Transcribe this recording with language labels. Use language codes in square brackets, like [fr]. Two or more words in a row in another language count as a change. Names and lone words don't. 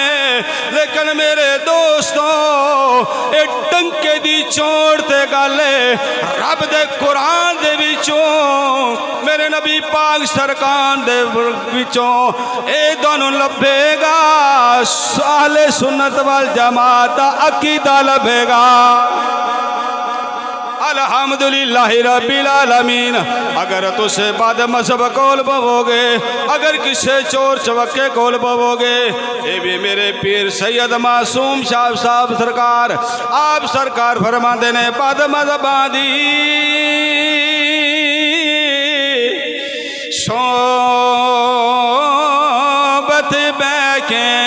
[pa] لیکن میرے دوستوں اے ٹنکے دی چوٹ تے گل رب دے قرآن دے وچوں، میرے نبی پاک سرکار دے وچوں اے دونوں لبھے گا. اہل سنت والجماعت دا عقیدہ لبھے گا. [ar] الحمد لله رب العالمين. [pa] اگر تسے بد مذہب کول بووگے، اگر کسے چور چوکے کول بووگے، یہ بھی میرے پیر سید معصوم شاہ صاحب سرکار آپ سرکار فرماتے نے بد مذہباں دی صحبت بیکے